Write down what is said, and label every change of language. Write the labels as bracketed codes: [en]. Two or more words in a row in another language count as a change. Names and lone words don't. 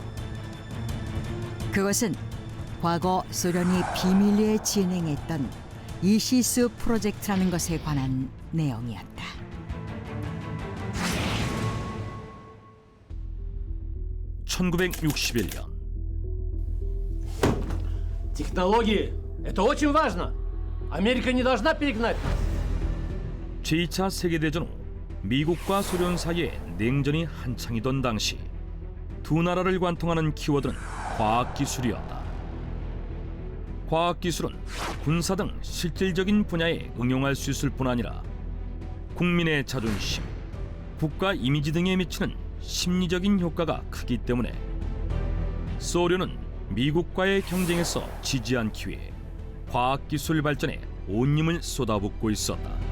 [ko] 그것은 과거 소련이 비밀리에 진행했던 이시스 프로젝트라는 것에 관한 내용이었다. (1961년) [ru] Технологии – это очень важно. Америка не должна перегнать нас. [ko] 제2차 세계대전 후 미국과 소련 사이에 냉전이 한창이던 당시 두 나라를 관통하는 키워드는 과학기술이었다. 과학기술은 군사 등 실질적인 분야에 응용할 수 있을 뿐 아니라 국민의 자존심, 국가 이미지 등에 미치는 심리적인 효과가 크기 때문에 소련은 미국과의 경쟁에서 지지 않기 위해 과학기술 발전에 온 힘을 쏟아붓고 있었다.